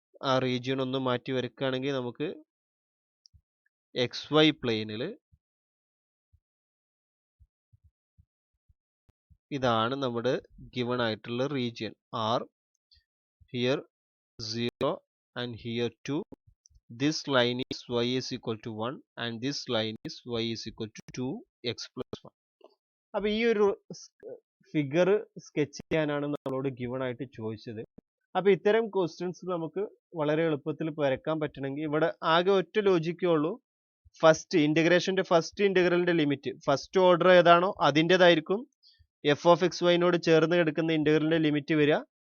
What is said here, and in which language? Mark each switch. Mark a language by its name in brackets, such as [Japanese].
[Malayalam] ആ റീജിയൻ ഒന്ന് മാറ്റി വരയ്ക്കുകയാണെങ്കിൽ നമുക്ക് XY പ്ലെയിനിൽ ഇതാണ് നമ്മുടെ ഗിവൺ ആയിട്ടുള്ള region R. [English] Here 0 and here 2. This line is y is equal to 1 and this line is y is equal to 2x+1. [Malayalam] അപ്പൊ ഈ ഒരു ഫിഗർ സ്കെച്ച് ചെയ്യാനാണ് നമ്മളോട് ഗിവൺ ആയിട്ട് ചോദിച്ചത്. അപ്പൊ ഇത്തരം ക്വസ്റ്റ്യൻസ് നമുക്ക് വളരെ എളുപ്പത്തിൽ വരക്കാൻ പറ്റണമെങ്കിൽ ഇവിടെ ആകെ ഒറ്റ ലോജിക്കേ ഉള്ളൂ. ഫസ്റ്റ് ഇന്റഗ്രേഷന്റെ ഫസ്റ്റ് ഇന്റഗ്രലിന്റെ ലിമിറ്റ് ഫസ്റ്റ് ഓർഡർ ഏതാണോ അതിൻ്റെതായിരിക്കും f(x,y) ചേർന്ന് കിടക്കുന്ന ഇന്റഗ്രലിന്റെ ലിമിറ്റ് വരിക.